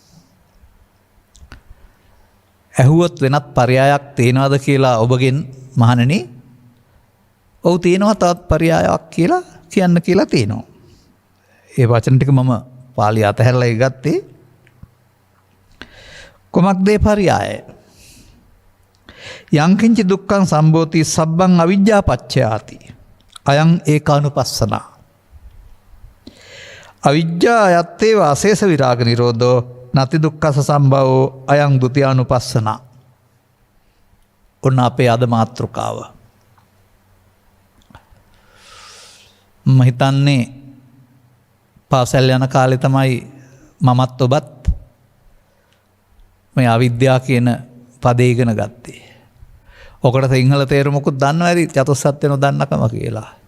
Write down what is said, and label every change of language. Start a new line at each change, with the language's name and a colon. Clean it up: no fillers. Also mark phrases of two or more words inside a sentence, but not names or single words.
Sinhala: ඇහුවොත් වෙනත් පරයයක් තියෙනවද කියලා ඔබගෙන් මහණෙනි, ඔව් තියෙනවා තවත් පරයයක් කියලා කියන්න කියලා තියෙනවා. ඒ වචන ටික මම පාලිය අතහැරලා ගත්තේ. කොමක්ද ඒ පරයය?
Pali: යංකින්ච දුක්ඛං සම්භෝති සබ්බං අවිජ්ජා පච්චයාති අයං ඒකානුපස්සනා. අවිජ්ජා යත්තේ වාසේස විරාග නිරෝධෝ නති දුක්ඛස සම්භවෝ අයං ဒ ුතියානුපස්සනා.
Sinhala: ඔන්න අපේ අද මාතෘකාව. මම හිතන්නේ පාසල් යන කාලේ තමයි මමත් ඔබත් මේ අවිද්‍යාව කියන පදේ ඉගෙන ගත්තේ. ඔකට සිංහල තේරුමකුත් දන්නව ඇති චතුස්සත්‍ය නොදන්නකම කියලා.